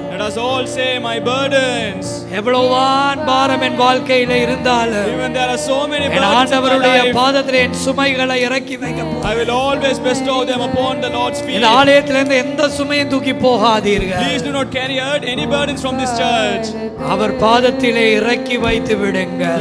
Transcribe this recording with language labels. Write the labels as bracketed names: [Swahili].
[English] Let us all say, my burdens. [Tamil] எவ்வளவுதான் பாரம் என் வாழ்க்கையில இருந்தாலும் [English] Even there are so many [Tamil] N [English] burdens in my [Tamil] ஆண்டவருடைய [English] life, [Tamil] பாதத்தில் என் சுமைகளை இறக்கி வைக்க [English] I will always bestow them upon the Lord's feet. [Tamil] இந்த ஆலயத்திலிருந்து எந்த சுமையும் தூக்கி போகாதீர்கள். [English] Please do not carry out any burdens from this church. [Tamil] அவர் பாதத்திலே இறக்கி வைத்து விடுங்கள்.